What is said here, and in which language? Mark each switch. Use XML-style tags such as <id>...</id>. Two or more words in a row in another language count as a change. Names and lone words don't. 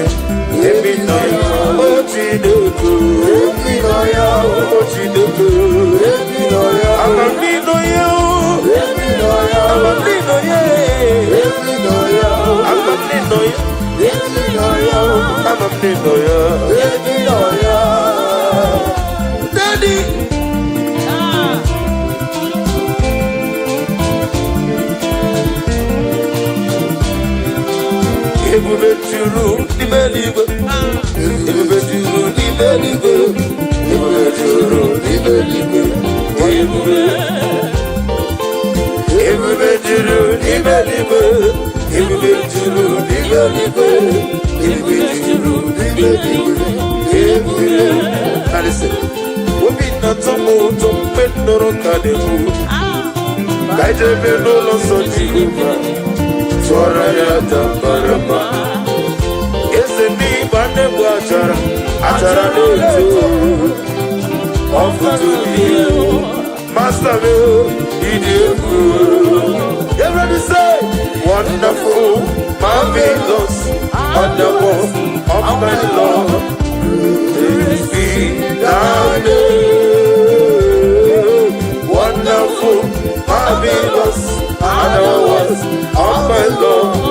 <en>If you know your Ochidoku. If you know your Ochidoku. If you know your I'm a nino. If you know your I'm a nino. If you know your I'm a nino. If you know your I'm a nino. If you know your Daddy.</en> <ig>Ebube juru n'ime eluigwe. Ebube juru n'ime eluigwe. Ebube juru n'ime eluigwe. Ebube juru n'ime eluigwe. Ebube juru n'ime eluigwe. Ebube juru n'ime eluigwe. Ebube.</ig> <en>Now listen.</en> <ig>Obi na-atọ ụtọ mgbe nụrụ ka na-ekwu. Ka ijebe n'ụlọ nsọ Jehova. Tụọrọ ya tambarama. Eze n'ịgba nnegbu achara. Achara na-eto. Ọfụtụ n'ihu.</ig> <en>Master me,</en> <ig>ịdị egwu.</ig> <en>Everybody say, wonderful, marvelous, wonderful, of my Lord. Praise be thy name. Wonderful, marvelous, wonderful, of my Lord.</en>